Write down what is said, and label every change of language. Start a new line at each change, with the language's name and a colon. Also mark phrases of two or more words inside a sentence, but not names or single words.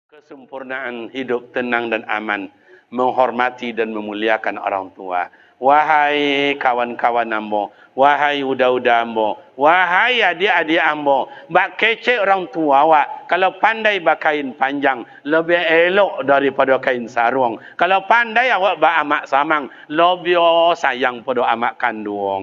Indonesian: Kesempurnaan hidup tenang dan aman, menghormati dan memuliakan orang tua.
Minangkabau: Wahai kawan-kawan ambo, wahai uda-uda ambo, wahai adik-adik ambo, bak kece orang tua awak. Kalau pandai bakain panjang, lebih elok daripada kain sarung. Kalau pandai awak bak amak samang, lebih sayang pada amak kandung.